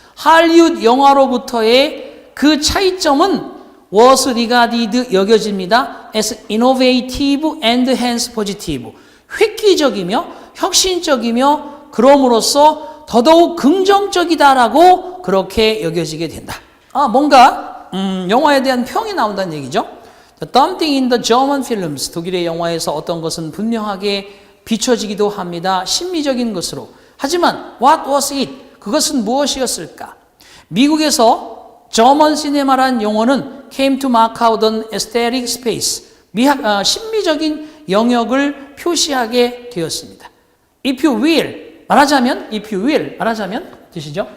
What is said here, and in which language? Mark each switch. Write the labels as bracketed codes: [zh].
[ko] 할리우드 영화로부터의 그 차이점은 [en] was regarded [ko] 여겨집니다. [en] as innovative and hence positive. [ko] 획기적이며 혁신적이며 그럼으로써 더더욱 긍정적이다라고 그렇게 여겨지게 된다. 뭔가 영화에 대한 평이 나온다는 얘기죠. [en] Something in the German films, [ko] 독일의 영화에서 어떤 것은 분명하게 비춰지기도 합니다. 심미적인 것으로. 하지만 [en] what was it? [ko] 그것은 무엇이었을까? 미국에서 German cinema란 용어는 [en] came to mark out an aesthetic space, [ko] 심미적인 영역을 표시하게 되었습니다. [en] If you will, [ko] 말하자면 뜻이죠?